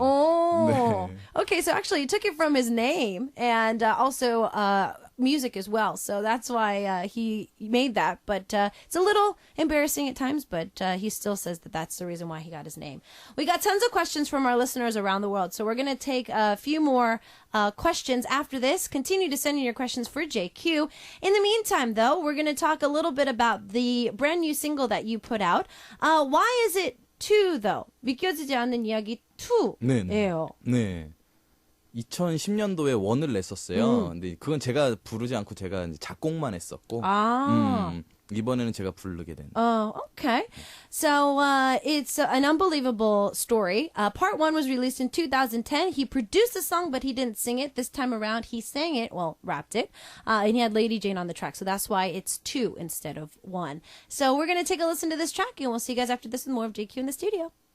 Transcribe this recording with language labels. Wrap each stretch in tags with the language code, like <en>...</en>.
<en>Oh.</en> <ko>네.</ko> <en>Okay, so actually you took it from his name and also music as well. So that's why he made that. But it's a little embarrassing at times, but he still says that that's the reason why he got his name. We got tons of questions from our listeners around the world. So we're going to take a few more questions after this. Continue to send in your questions for JQ. In the meantime, though, we're going to talk a little bit about the brand new single that you put out. Why is it 2, though?</en> <ko>믿겨지지 않는 이야기 2예요. 네. 2010년도에 원을 냈었어요. 근데 그건 제가 부르지 않고 제가 이제 작곡만 했었고. 이번에는 제가 부르게 된.</ko> <en>Oh, okay. So it's an unbelievable story. Part 1 was released in 2010. He produced the song, but he didn't sing it. This time around, he sang it, well, rapped it. And he had Lady Jane on the track. So that's why it's 2 instead of 1. So we're going to take a listen to this track, and we'll see you guys after this with more of JQ in the studio.</en>